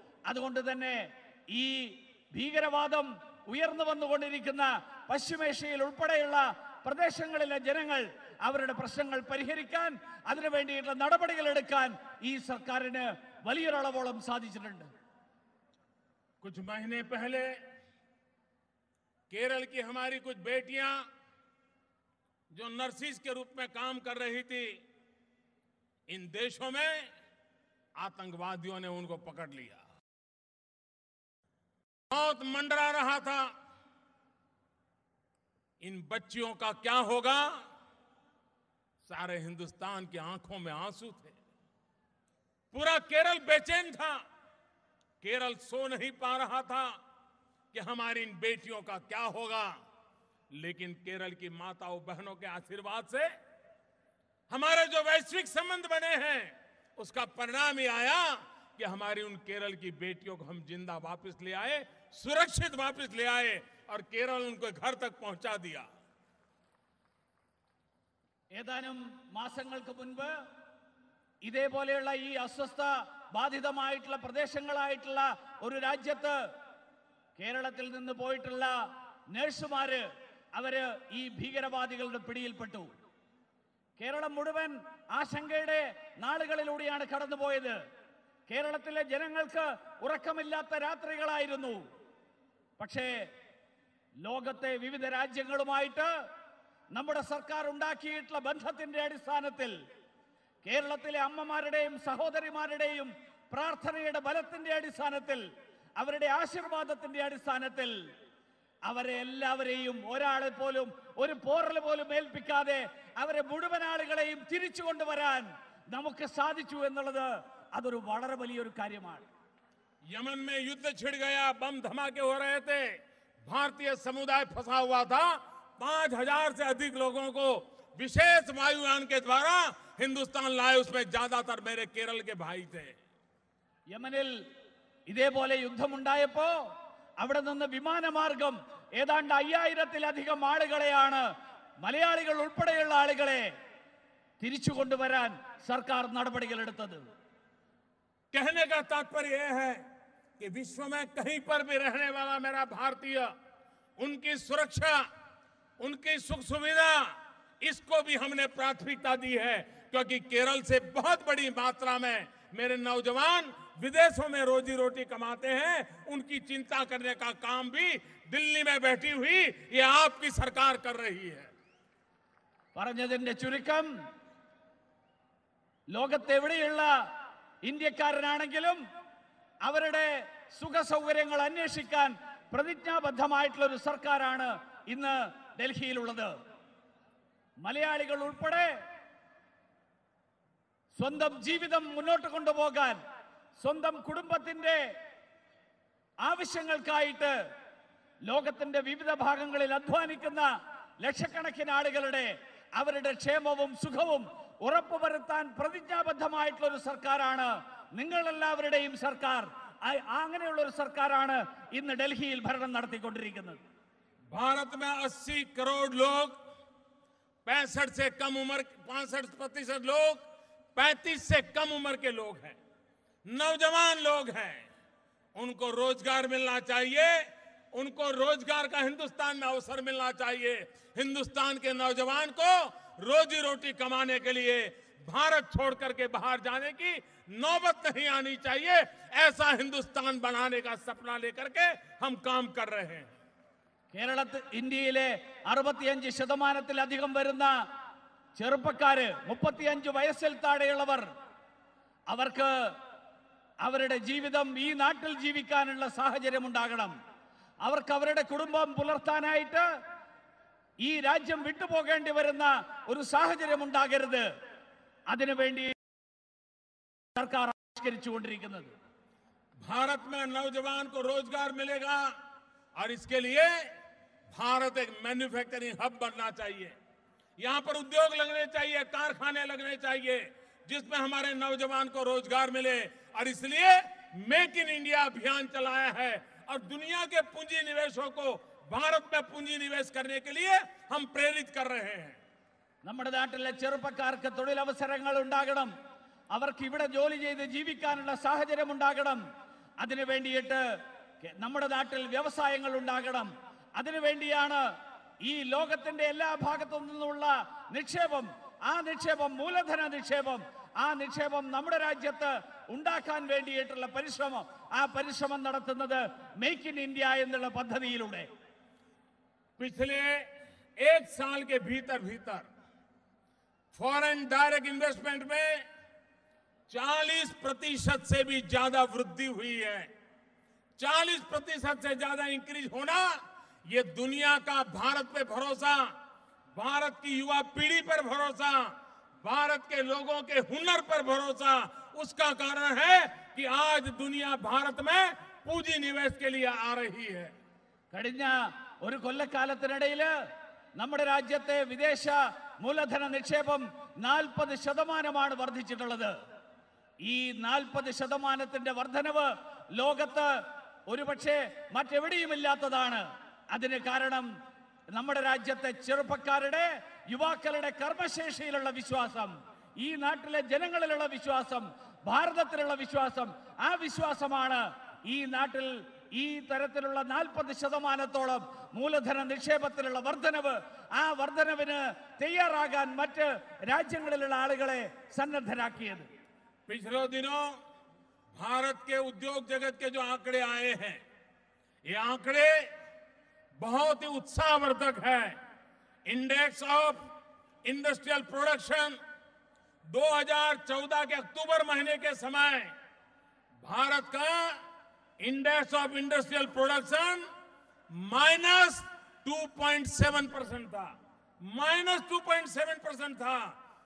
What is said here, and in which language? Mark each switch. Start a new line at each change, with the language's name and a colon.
Malayalam: അതുകൊണ്ട് തന്നെ ഈ ഭീകരവാദം ഉയർന്നു വന്നുകൊണ്ടിരിക്കുന്ന പശ്ചിമേഷ്യയിൽ ഉൾപ്പെടെയുള്ള പ്രദേശങ്ങളിലെ ജനങ്ങൾ അവരുടെ പ്രശ്നങ്ങൾ പരിഹരിക്കാൻ, അതിനു വേണ്ടിയിട്ടുള്ള നടപടികൾ എടുക്കാൻ ഈ സർക്കാരിന് വലിയൊരളവോളം സാധിച്ചിട്ടുണ്ട്.
Hindi: कुछ महीने पहले केरल की हमारी कुछ बेटियां जो नर्सिस के रूप में काम कर रही थी, इन देशों में आतंकवादियों ने उनको पकड़ लिया. मौत मंडरा रहा था. इन बच्चियों का क्या होगा, सारे हिंदुस्तान की आंखों में आंसू थे. पूरा केरल बेचैन था. केरल सो नहीं पा रहा था कि हमारी इन बेटियों का क्या होगा. लेकिन केरल की माताओं बहनों के आशीर्वाद से हमारे जो वैश्विक संबंध बने हैं, उसका परिणाम ही आया कि हमारी उन केरल की बेटियों को हम जिंदा वापस ले आए, सुरक्षित वापस ले आए और केरल उनको घर तक पहुंचा दिया.
Malayalam: ഏതാനും മാസങ്ങൾക്ക് മുൻപ് ഇതേപോലെയുള്ള ഈ അസ്വസ്ഥ ബാധിതമായിട്ടുള്ള പ്രദേശങ്ങളായിട്ടുള്ള ഒരു രാജ്യത്ത് കേരളത്തിൽ നിന്ന് പോയിട്ടുള്ള നഴ്സുമാര് അവര് ഈ ഭീകരവാദികളുടെ പിടിയിൽപ്പെട്ടു. കേരളം മുഴുവൻ ആശങ്കയുടെ നാളുകളിലൂടെയാണ് കടന്നുപോയത്. കേരളത്തിലെ ജനങ്ങൾക്ക് ഉറക്കമില്ലാത്ത രാത്രികളായിരുന്നു. പക്ഷേ ലോകത്തെ വിവിധ രാജ്യങ്ങളുമായിട്ട് നമ്മുടെ സർക്കാർ ഉണ്ടാക്കിയിട്ടുള്ള ബന്ധത്തിന്റെ അടിസ്ഥാനത്തിൽ, കേരളത്തിലെ അമ്മമാരുടെയും സഹോദരിമാരുടെയും പ്രാർത്ഥനയുടെ ബലത്തിന്റെ അടിസ്ഥാനത്തിൽ, അവരുടെ ആശീർവാദത്തിന്റെ അടിസ്ഥാനത്തിൽ അവരെ എല്ലാവരെയും, ഒരാളെ പോലും ഒരു പോറൽ പോലും ഏൽപ്പിക്കാതെ അവരെ മുഴുവൻ ആളുകളെയും തിരിച്ചു കൊണ്ടുവരാൻ നമുക്ക് സാധിച്ചു എന്നുള്ളത് അതൊരു വളരെ വലിയൊരു കാര്യമാണ്.
Hindi: यमन में युद्ध छिड़ गया, बम धमाके हो रहे थे, भारतीय समुदाय फंसा हुआ था. 5000 से अधिक लोगों को विशेष वायुयान के द्वारा हिंदुस्तान लाए, उसमें ज्यादातर मेरे केरल के भाई थे।
Malayalam: യമനിൽ ഇതേപോലെ യുദ്ധമുണ്ടായപ്പോ അവിടെ നിന്ന് വിമാനമാർഗം ഏതാണ്ട് 5000-ത്തിലധികം ആളുകളെയാണ്, മലയാളികൾ ഉൾപ്പെടെയുള്ള ആളുകളെ തിരിച്ചു കൊണ്ടുവരാൻ സർക്കാർ നടപടികൾ എടുത്തത്.
Hindi: कहने का तात्पर्य यह है कि विश्व में कहीं पर भी रहने वाला मेरा भारतीय, उनकी सुरक्षा, उनकी सुख सुविधा, इसको भी हमने प्राथमिकता दी है, क्योंकि केरल से बहुत बड़ी मात्रा में मेरे नौजवान विदेशों में रोजी रोटी कमाते हैं। उनकी चिंता करने का काम भी दिल्ली में बैठी हुई ये आपकी सरकार कर रही है।
Malayalam: പറഞ്ഞതിന്റെ ചുരുക്കം, ലോകത്തെവിടെയുള്ള ഇന്ത്യക്കാരനാണെങ്കിലും അവരുടെ സുഖ സൗകര്യങ്ങൾ അന്വേഷിക്കാൻ പ്രതിജ്ഞാബദ്ധമായിട്ടുള്ള ഒരു സർക്കാരാണ് ഇന്ന് ഡൽഹിയിലുള്ളത്. മലയാളികൾ ഉൾപ്പെടെ സ്വന്തം ജീവിതം മുന്നോട്ട് കൊണ്ടുപോകാൻ, സ്വന്തം കുടുംബത്തിന്റെ ആവശ്യങ്ങൾക്കായിട്ട് ലോകത്തിന്റെ വിവിധ ഭാഗങ്ങളിൽ അധ്വാനിക്കുന്ന ലക്ഷക്കണക്കിന് ആളുകളുടെ അവരുടെ ക്ഷേമവും സുഖവും ഉറപ്പുവരുത്താൻ പ്രതിജ്ഞാബദ്ധമായിട്ടുള്ള ഒരു സർക്കാരാണ് നിങ്ങളെല്ലാവരുടെയും സർക്കാർ. അങ്ങനെയുള്ള ഒരു സർക്കാരാണ് ഇന്ന് ഡൽഹിയിൽ ഭരണം നടത്തിക്കൊണ്ടിരിക്കുന്നത്.
Hindi: भारत में 80 करोड़ लोग 65 से कम उम्र, 65% लोग 35 से कम उम्र के लोग हैं, नौजवान लोग हैं। उनको रोजगार मिलना चाहिए, उनको रोजगार का हिंदुस्तान में अवसर मिलना चाहिए। हिंदुस्तान के नौजवान को रोजी रोटी कमाने के लिए भारत छोड़ करके बाहर जाने की नौबत नहीं आनी चाहिए। ऐसा हिंदुस्तान बनाने का सपना लेकर के हम काम कर रहे हैं।
Malayalam: കേരളത്തിൽ ഇന്ത്യയിലെ 65% വരുന്ന ചെറുപ്പക്കാര്, 35 വയസ്സിൽ താഴെയുള്ളവർ, അവർക്ക് അവരുടെ ജീവിതം ഈ നാട്ടിൽ ജീവിക്കാനുള്ള സാഹചര്യം ഉണ്ടാകണം. അവർക്ക് അവരുടെ കുടുംബം പുലർത്താനായിട്ട് ഈ രാജ്യം വിട്ടുപോകേണ്ടി വരുന്ന ഒരു സാഹചര്യം ഉണ്ടാകരുത്. അതിനുവേണ്ടി സർക്കാർ ആവിഷ്കരിച്ചുകൊണ്ടിരിക്കുന്നത്.
Hindi: भारत में नौजवान को रोजगार मिलेगा और इसके लिए भारत एक मैन्युफैक्चरिंग हब बनना चाहिए। यहां पर उद्योग लगने चाहिए, कारखाने लगने चाहिए, जिसमें हमारे नौजवान को रोजगार मिले। और इसलिए मेक इन इंडिया अभियान चलाया है और दुनिया के पूंजी निवेशों को भारत में पूंजी निवेश करने के लिए हम प्रेरित कर रहे हैं।
Malayalam: നമ്മുടെ നാട്ടിലെ ചെറുപ്പക്കാർക്ക് തൊഴിലവസരങ്ങൾ ഉണ്ടാകണം, അവർക്ക് ഇവിടെ ജോലി ചെയ്ത് ജീവിക്കാനുള്ള സാഹചര്യം ഉണ്ടാകണം. അതിനു വേണ്ടിയിട്ട് നമ്മുടെ നാട്ടിൽ വ്യവസായങ്ങൾ ഉണ്ടാകണം. അതിനുവേണ്ടിയാണ് ഈ ലോകത്തിന്റെ എല്ലാ ഭാഗത്തു നിന്നുള്ള നിക്ഷേപം, ആ നിക്ഷേപം മൂലധന നിക്ഷേപം, ആ നിക്ഷേപം നമ്മുടെ രാജ്യത്ത് ഉണ്ടാക്കാൻ വേണ്ടിയിട്ടുള്ള പരിശ്രമം, ആ പരിശ്രമം നടത്തുന്നത് മേക്ക് ഇൻ ഇന്ത്യ എന്നുള്ള പദ്ധതിയിലൂടെ.
Hindi: पिछले 1 साल के भीतर फॉरेन डायरेक्ट इन्वेस्टमेंट में 40% से भी ज्यादा वृद्धि हुई है। 40% से ज्यादा इंक्रीज होना, ये दुनिया का भारत पे भरोसा, भारत की युवा पीढ़ी पर भरोसा, भारत के लोगों के हुनर पर भरोसा, उसका कारण है कि आज दुनिया भारत में पूंजी निवेश के लिए आ रही है।
Malayalam: കഴിഞ്ഞ ഒരു കൊല്ലക്കാലത്തിനിടയിൽ നമ്മുടെ രാജ്യത്തെ വിദേശ മൂലധന നിക്ഷേപം 40% വർദ്ധിച്ചിട്ടുള്ളത്. ഈ 40% വർധനവ് ലോകത്ത് ഒരുപക്ഷെ മറ്റെവിടെയുമില്ലാത്തതാണ്. അതിന് കാരണം നമ്മുടെ രാജ്യത്തെ ചെറുപ്പക്കാരുടെ, യുവാക്കളുടെ കർമ്മശേഷിയിലുള്ള വിശ്വാസം, ഈ നാട്ടിലെ ജനങ്ങളിലുള്ള വിശ്വാസം, ഭാരതത്തിലുള്ള വിശ്വാസം, ആ വിശ്വാസമാണ് ഈ നാട്ടിൽ ഈ തരത്തിലുള്ള 40%-ഓളം മൂലധന നിക്ഷേപത്തിലുള്ള വർധനവ്, ആ വർധനവിന് തയ്യാറാകാൻ മറ്റ് രാജ്യങ്ങളിലുള്ള ആളുകളെ സന്നദ്ധരാക്കിയത്.
Hindi: पिछले दिनों भारत के उद्योग जगत के जो आंकड़े आए हैं, ये आंकड़े बहुत ही उत्साहवर्धक है। इंडेक्स ऑफ इंडस्ट्रियल प्रोडक्शन 2014 के अक्टूबर महीने के समय भारत का इंडेक्स ऑफ इंडस्ट्रियल प्रोडक्शन -2.7% था, -2.7% था।